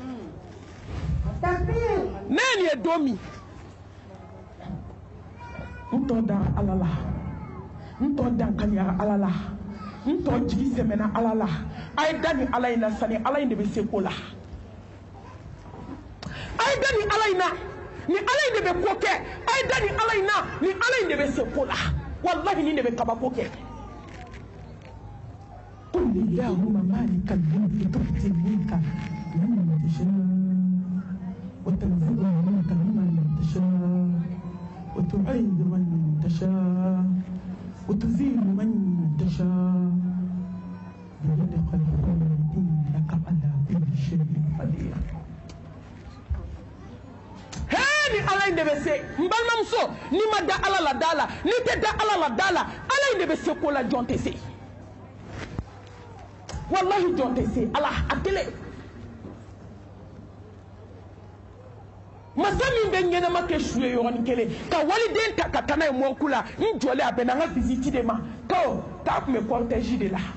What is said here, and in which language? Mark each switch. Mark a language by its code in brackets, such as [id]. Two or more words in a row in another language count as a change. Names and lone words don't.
[bm] ne ye nin ye don min n tɔ dara Ala la n tɔ dankaniyara Ala la n tɔ jigi sɛmɛna Ala la a ye da ni Ala in na sani Ala in de bɛ se ko la a ye da ni Ala in na ni Ala in de bɛ ko kɛ a ye da ni Ala in na ni Ala in de bɛ se ko la wallahi ni de bɛ kabako kɛ [ar] قل اللهم مالك الملك تؤتي الملك لمن تشاء وتنزع الملك ممن تشاء وتعز من تشاء وتذل من تشاء بيدك الخير إنك على كل شيء قدير [bm] ni Ala in de bɛ se n balimamuso ni ma da Ala la da la ni tɛ da Ala la da la Ala in de bɛ se ko la jɔn tɛ se wallahi jɔn tɛ se Ala a kelen masa min bɛ ɲɛnama kɛ su ye yɔrɔnin kelen ka waliden ta ka taa n'a ye mɔriku la n jɔlen a bɛ na n ka visite de ma ko k'a tun bɛ cortège de la